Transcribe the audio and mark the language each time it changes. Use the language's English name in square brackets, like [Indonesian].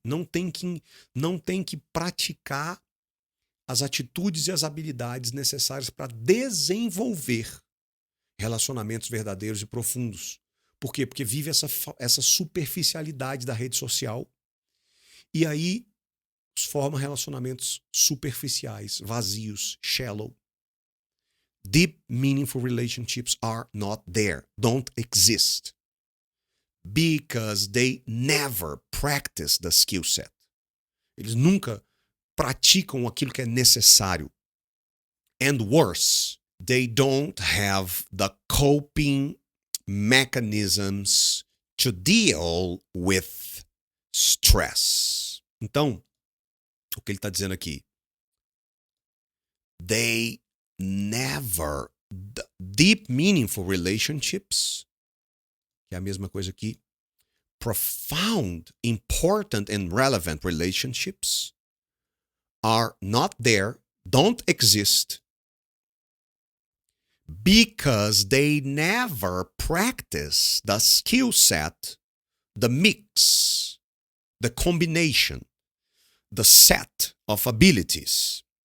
[Portuguese] Não tem que praticar as atitudes e as habilidades necessárias para desenvolver relacionamentos verdadeiros e profundos. Por quê? Porque vive essa superficialidade da rede social e aí forma relacionamentos superficiais, vazios, shallow. [English] Deep, meaningful relationships are not there, don't exist, because they never practice the skill set. [Portuguese] Eles nunca praticam aquilo que é necessário. [English] And worse, they don't have the coping mechanisms to deal with stress. [Portuguese] Então, o que ele está dizendo aqui? [English] They never, deep, meaningful relationships, [Portuguese] que é a mesma coisa aqui, [English] profound, important and relevant relationships are not there, don't exist, because they never practice the skill set, the mix, the combination, the set of abilities.